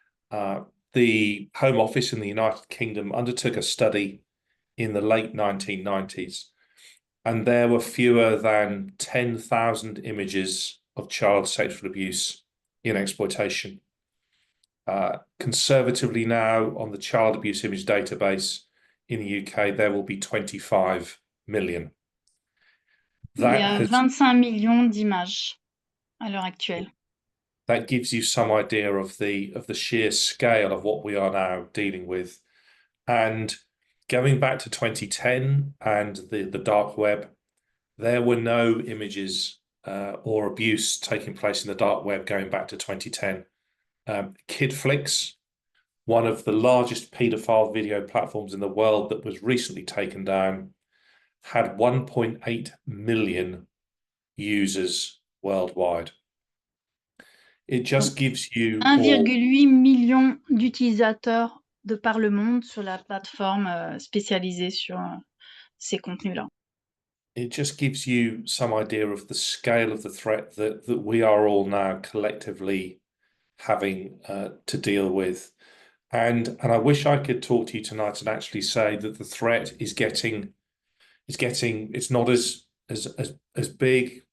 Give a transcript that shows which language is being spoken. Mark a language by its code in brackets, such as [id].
[en] The Home Office in the United Kingdom undertook a study in the late 1990s, and there were fewer than 10,000 images of child sexual abuse in exploitation. Conservatively now, on the child abuse image database in the UK, there will be 25 million. [fr] Il y a 25 millions d'images à l'heure actuelle. [en] That gives you some idea of the sheer scale of what we are now dealing with. And going back to 2010 and the dark web, there were no images or abuse taking place in the dark web going back to 2010. KidFlix, one of the largest paedophile video platforms in the world that was recently taken down, had 1.8 million users worldwide. It just gives you [fr] 1,8 million d'utilisateurs de par le monde sur la plateforme spécialisée sur ces contenus-là. [en] It just gives you some idea of the scale of the threat that we are all now collectively having to deal with. And I wish I could talk to you tonight and actually say that the threat is it's not as big.